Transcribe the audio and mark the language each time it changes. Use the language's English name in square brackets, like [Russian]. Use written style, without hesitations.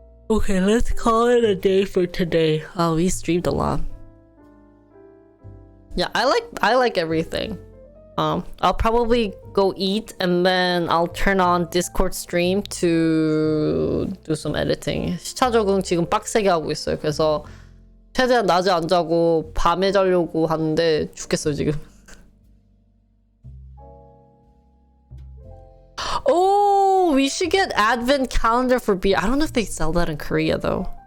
[English] Okay, let's call it a day for today. Oh, we streamed a lot. Yeah, I like everything. I'll probably go eat and then I'll turn on Discord stream to do some editing. [Korean] 시차 적응 지금 빡세게 하고 있어요. 그래서 최대한 낮에 안 자고 밤에 자려고 하는데 죽겠어요 지금. [English] Oh, we should get advent calendar for beer. I don't know if they sell that in Korea though.